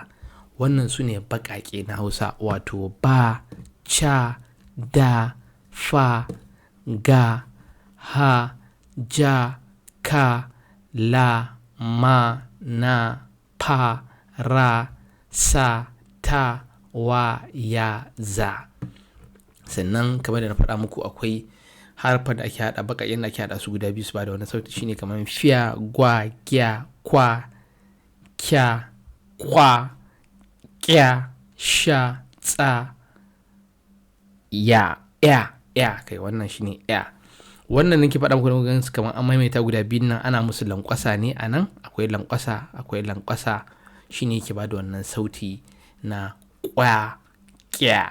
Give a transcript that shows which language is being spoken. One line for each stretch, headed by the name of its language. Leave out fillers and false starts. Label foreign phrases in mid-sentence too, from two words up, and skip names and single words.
Hausa: Wannan su ne baƙaƙe na Hausa, wato ba, ca, da, fa, ga, ha, ja, ka, la, ma, na, pa, ra, sa, ta, wa, ya, za. Sannan kamar da na faɗa muku akwai harfan da ake haɗa, baƙaƙen da ake haɗa su guda biyu su ba da wani sauti, shine kamar fiya, gwa, gya, kwa, kya, kwa, kya, sha, tsa, ya. Kai wannan shine ya. Wannan nake faɗa muku ganin su kamar an maimaita guda biyun nan, ana musu lankwasa ne a nan, akwai lankwasa shine yake ba da wannan sauti na kwa, kya.